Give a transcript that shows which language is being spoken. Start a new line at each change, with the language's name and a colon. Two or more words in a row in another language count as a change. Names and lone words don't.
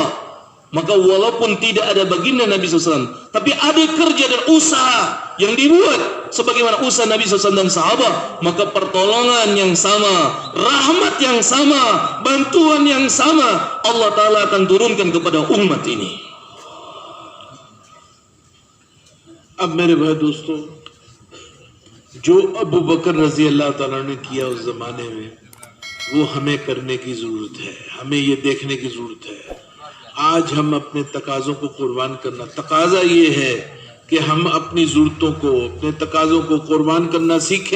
Indonesian: Maka walaupun tidak ada baginda Nabi SAW, tapi ada kerja dan usaha yang dibuat sebagaimana usaha Nabi SAW dan sahabat, maka pertolongan yang sama, rahmat yang sama, bantuan yang sama
Arabic: الله تعالى
Indonesian: akan turunkan kepada umat ini.
Hindi: अब मेरे भाई दोस्तों, जो अबू बकर
Arabic: رضي الله تعالى
Hindi: ने किया उस जमाने में, वो हमें करने की जरूरत है, हमें ये देखने की जरूरत है। आज हम अपने तकाज़ों को कुर्बान करना, तकाज़ा ये है कि हम अपनी ज़रूरतों को, अपने तकाज़ों को कुर्बान करना सीखें।